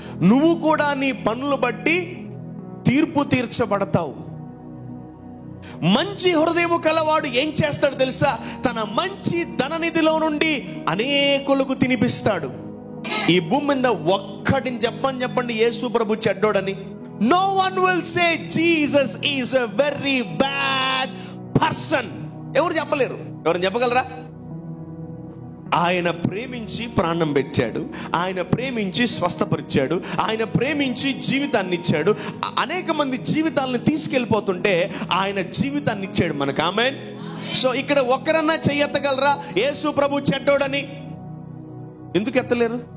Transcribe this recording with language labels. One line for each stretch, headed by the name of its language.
Telugu: నువ్వు కూడా నీ పనులు బట్టి తీర్పు తీర్చబడతావు. మంచి హృదయము కలవాడు ఏం చేస్తాడు తెలుసా? తన మంచి ధననిధిలో నుండి అనేకులకు తినిపిస్తాడు. ఈ భూమి మీద ఒక్కడిని చెప్పండి యేసు ప్రభు చెడ్డోడని.
English: No one will say Jesus is a very bad person.
Telugu: ఎవరు చెప్పలేరు. ఎవరు చెప్పగలరా? ఆయన ప్రేమించి ప్రాణం పెట్టాడు, ఆయన ప్రేమించి స్వస్థపరిచాడు, ఆయన ప్రేమించి జీవితాన్ని ఇచ్చాడు. అనేక మంది జీవితాలను తీసుకెళ్ళిపోతుంటే ఆయన జీవితాన్ని ఇచ్చాడు మనకు. ఆమేన్. సో ఇక్కడ ఒక్కరన్నా చెయ్యెత్తగలరా యేసు ప్రభు చెడ్డోడని? ఎందుకు ఎత్తలేరు?